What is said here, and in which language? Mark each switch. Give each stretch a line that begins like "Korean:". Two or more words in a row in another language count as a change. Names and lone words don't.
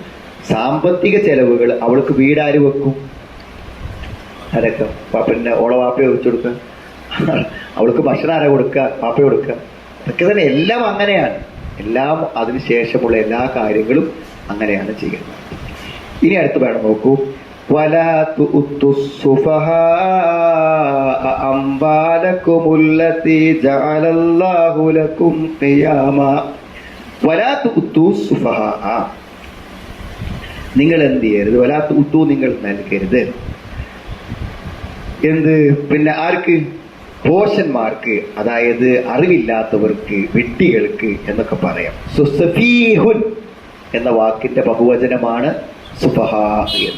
Malayalam: സാമ്പത്തിക ചെലവുകൾ അവൾക്ക് വീടാര് വെക്കും? അതൊക്കെ പിന്നെ ഓളെ വാപ്പയെ വെച്ചു കൊടുക്കുക, അവൾക്ക് ഭക്ഷണം ആരാ കൊടുക്കുക? വാപ്പ കൊടുക്കുക. അതൊക്കെ തന്നെ എല്ലാം അങ്ങനെയാണ്. എല്ലാം അതിനുശേഷമുള്ള എല്ലാ കാര്യങ്ങളും അങ്ങനെയാണ് ചെയ്യുന്നത്. ഇനി അടുത്ത് വേണം നോക്കൂ.
Arabic: ولا تؤتوا السفهاء أموالكم التي جعل الله لكم قياما ولا تؤتوا السفهاء.
Malayalam: നിങ്ങൾ എന്ത് ചെയ്യരുത്?
Arabic: ولا تؤتوا,
Malayalam: നിങ്ങൾ നൽകരുത്. എന്ത്? പിന്നെ ആർക്ക്? ഭോഷന്മാർക്ക്, അതായത് അറിവില്ലാത്തവർക്ക്, വിഡ്ഢികൾക്ക് എന്നൊക്കെ പറയാം. സുസഫീഹുൻ എന്ന വാക്കിന്റെ ബഹുവചനമാണ് സുഫഹാ എന്ന്.